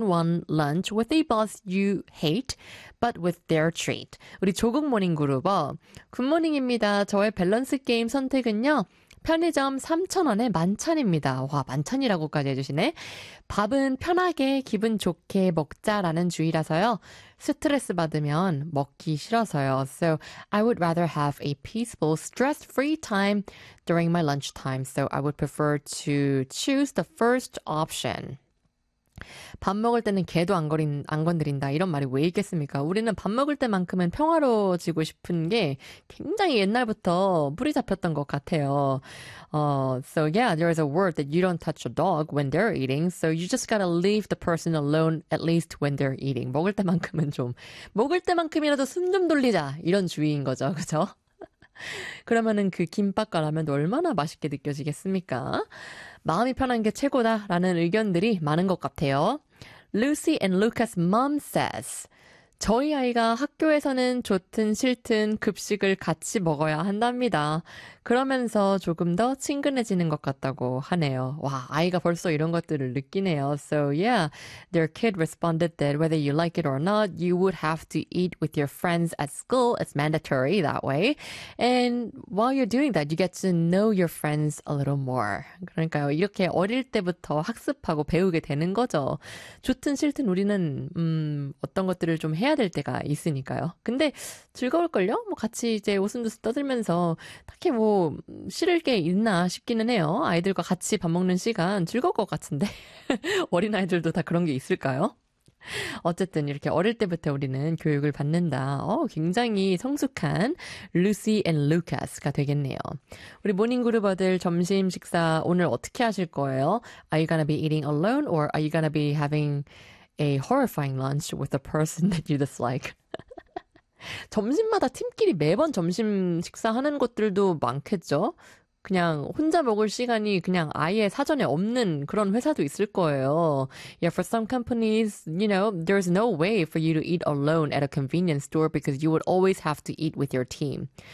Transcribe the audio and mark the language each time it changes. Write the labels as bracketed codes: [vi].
[en] one lunch with a boss you hate, but with their treat. [ko] 우리 조국 모닝 그룹어 굿모닝입니다. 저의 밸런스 게임 선택은요. 편의점 3,000원에 만찬입니다. 와, 만찬이라고까지 해주시네. 밥은 편하게 기분 좋게 먹자라는 주의라서요. 스트레스 받으면 먹기 싫어서요. [en] So I would rather have a peaceful, stress-free time during my lunch time. So I would prefer to choose the first option. [ko] 밥 먹을 때는 개도 안 건드린다. 이런 말이 왜 있겠습니까? 우리는 밥 먹을 때만큼은 평화로워지고 싶은 게 굉장히 옛날부터 뿌리 잡혔던 것 같아요. [en] So yeah, there is a word that you don't touch a dog when they're eating. So you just gotta leave the person alone at least when they're eating. [ko] 먹을 때만큼은 좀. 먹을 때만큼이라도 숨 좀 돌리자. 이런 주의인 거죠. 그죠? 그러면은 그 김밥과 라면도 얼마나 맛있게 느껴지겠습니까? 마음이 편한 게 최고다라는 의견들이 많은 것 같아요. [en] Lucy and Lucas' mom says, [ko] 저희 아이가 학교에서는 좋든 싫든 급식을 같이 먹어야 한답니다. 그러면서 조금 더 친근해지는 것 같다고 하네요. 와, 아이가 벌써 이런 것들을 느끼네요. [en] So yeah, their kid responded that whether you like it or not, you would have to eat with your friends at school. It's mandatory that way. And while you're doing that, you get to know your friends a little more. [ko] 그러니까요, 이렇게 어릴 때부터 학습하고 배우게 되는 거죠. 좋든 싫든 우리는 어떤 것들을 좀 해야 될 때가 있으니까요. 근데 즐거울걸요? 뭐 같이 이제 웃음도 떠들면서 딱히 뭐 싫을 게 있나 싶기는 해요. 아이들과 같이 밥 먹는 시간 즐거울 것 같은데 어린아이들도 다 그런 게 있을까요? 어쨌든 이렇게 어릴 때부터 우리는 교육을 받는다. 굉장히 성숙한 Lucy and Lucas가 되겠네요. 우리 모닝그룹어들 점심 식사 오늘 어떻게 하실 거예요? [en] Are you gonna be eating alone or are you gonna be having a horrifying lunch with a person that you dislike. [ko] 점심마다 팀끼리 매번 점심 식사하는 것들도 많겠죠? 그냥 혼자 먹을 시간이 그냥 아예 사전에 없는 그런 회사도 있을 거예요. [en] Yeah, for some companies, you know, there's no way for you to eat alone at a convenience store because you would always have to eat with your team.